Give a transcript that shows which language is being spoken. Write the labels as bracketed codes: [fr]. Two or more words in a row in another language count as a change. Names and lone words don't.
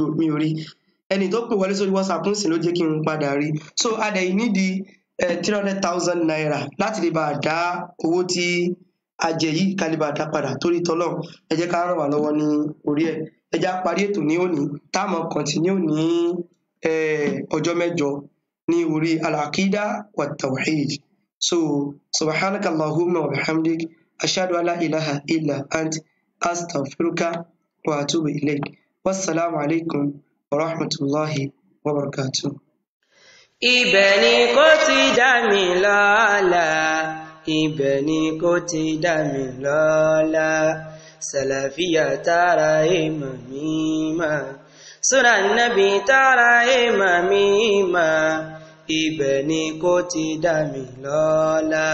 [yo] mi ò rí ẹni tó pè wọlé sórí WhatsApp ń sìn ló jẹ́ kí n padà rí so adẹ̀ yìí nídìí 300,000 naira láti lè bá a dá owó tí a jẹ yìí ká lè bá a dá padà torí tọ́lọ̀ ẹ jẹ́ ká ràn wá lọ́wọ́ ní orí ẹ̀ ẹ já parí ètò ní òní táàmù kọ̀ntínú ní ọjọ́ mẹ́jọ ní orí [ar] العقيدة والتوحيد [yo] so [ar] سبحانك اللهم وبحمدك أشهد أن لا إله إلا أنت أستغفرك وأتوب إليك والسلام عليكم ورحمة الله وبركاته. [yo] Ibẹ̀ ni kò ti dá mi lọ́lá, ibẹ̀ ni kò ti dá mi lọ́lá, Sàlàfíà tààrà ìmọ̀ mímọ́, Súnà Nábì tààrà ìmọ̀ mímọ́, ibẹ̀ ni kò ti dá mi lọ́lá.